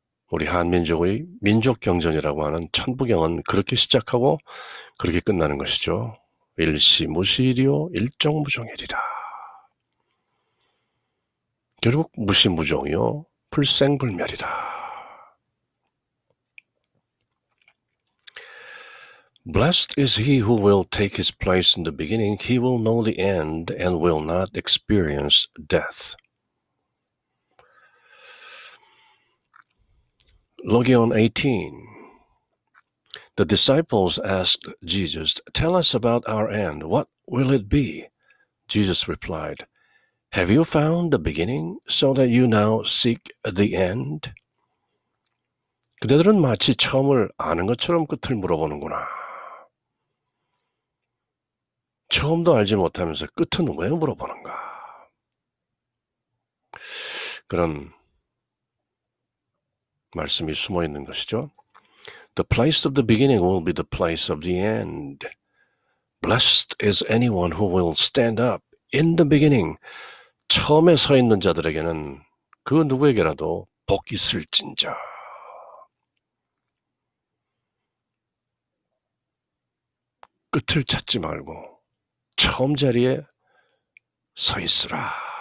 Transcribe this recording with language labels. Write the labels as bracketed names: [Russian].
[Korean] 우리 한민족의 민족경전이라고 하는 천부경은 그렇게 시작하고 그렇게 끝나는 것이죠. 일시무시일이요 일종무종일이라. 결국 무시무종이요 불생불멸이다. [English] Blessed is he who will take his place in the beginning. He will know the end and will not experience death. Logion 18. The disciples asked Jesus, Tell us about our end. What will it be? Jesus replied, Have you found the beginning so that you now seek the end? [Korean] 그대들은 마치 처음을 아는 것처럼 끝을 물어보는구나. 처음도 알지 못하면서 끝은 왜 물어보는가? 그런 말씀이 숨어 있는 것이죠. [English] The place of the beginning will be the place of the end. Blessed is anyone who will stand up in the beginning. [Korean] 처음에 서 있는 자들에게는 그 누구에게라도 복 있을진저. 끝을 찾지 말고 처음 자리에 서 있으라.